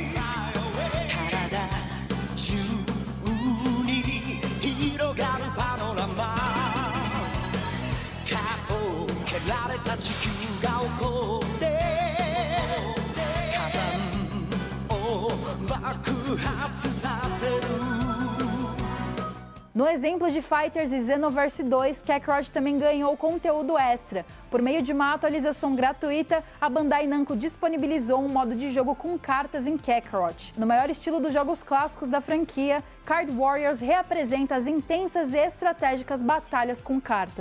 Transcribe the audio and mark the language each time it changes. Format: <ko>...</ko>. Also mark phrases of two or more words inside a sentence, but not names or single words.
<ja>体中に広がるパノラマ顔を蹴られた地球が起こって火山を爆発させる</ja> <pt>No exemplo de Fighters e Xenoverse 2, Kakarot também ganhou conteúdo extra. Por meio de uma atualização gratuita, a Bandai Namco disponibilizou um modo de jogo com cartas em Kakarot. No maior estilo dos jogos clássicos da franquia, Card Warriors reapresenta as intensas e estratégicas batalhas com cartas.</pt>